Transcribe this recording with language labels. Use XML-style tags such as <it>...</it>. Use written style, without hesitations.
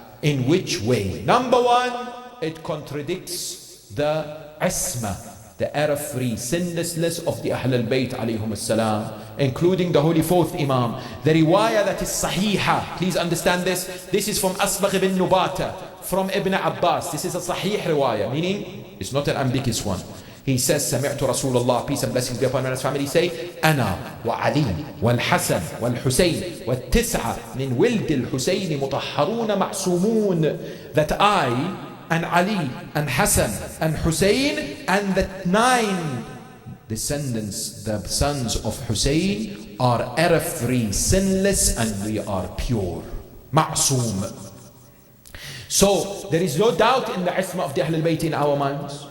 <en>In which way? Number one, it contradicts the isma, the error-free sinlessness of the Ahl al-Bayt alayhum as-salam, including the Holy Fourth Imam. The riwayah that is sahiha, please understand this. This is from Asbagh ibn Nubata, from Ibn Abbas. This is a sahih riwayah, meaning it's not an ambiguous one. He says,</en> <ar>سمعت رسول الله,</ar> <en>peace and blessings be upon him and his family, say,</en> <ar>أنا وعلي والحسن والحسين والتسعة من ولد الحسين مطهرون معصومون.</ar> <en>That I and Ali and Hassan and Hussein and the 9 descendants, the sons of Hussein, are error-free, sinless, and we are pure. Ma'soom. So there is no doubt in the isma of the Ahl al-Bayt in our minds.</en>